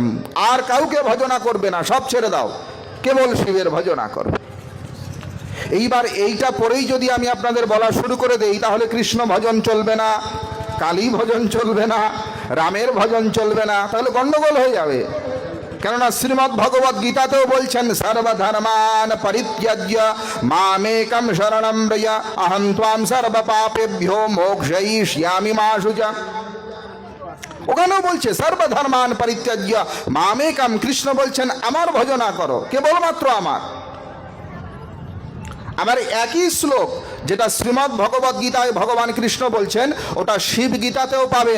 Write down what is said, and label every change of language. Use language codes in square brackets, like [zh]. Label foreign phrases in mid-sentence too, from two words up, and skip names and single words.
[bn] আর কাউকে ভজনা করবে না, সব ছেড়ে দাও, কেবল শিবের ভজনা করো। এইবার এইটা পরেই যদি আমি আপনাদের বলা শুরু করে দেই, তাহলে কৃষ্ণ ভজন চলবে না, কালী ভজন চলবে না, রামের ভজন চলবে না, তাহলে গন্ডগোল হয়ে যাবে। কেননা শ্রীমদ্ ভগবদ গীতাতেও বলছেন [sa] সর্বধর্মান পরিত্যাজ্য মামেকম শরণম ব্রজ অহং ত্বাম সর্ব পাপেভ্যো মোক্ষয়িষ্যামি মা শুচা। [bn] ওখানেও বলছে [sa] সর্বধর্মান পরিত্যাজ্য মামেকম, [bn] কৃষ্ণ বলছেন আমার ভজনা করো, কেবলমাত্র আমার। আমার একই শ্লোক যেটা শ্রীমদ্ ভগবদ গীতায় ভগবান কৃষ্ণ বলছেন, ওটা শিব গীতাতেও পাবেন।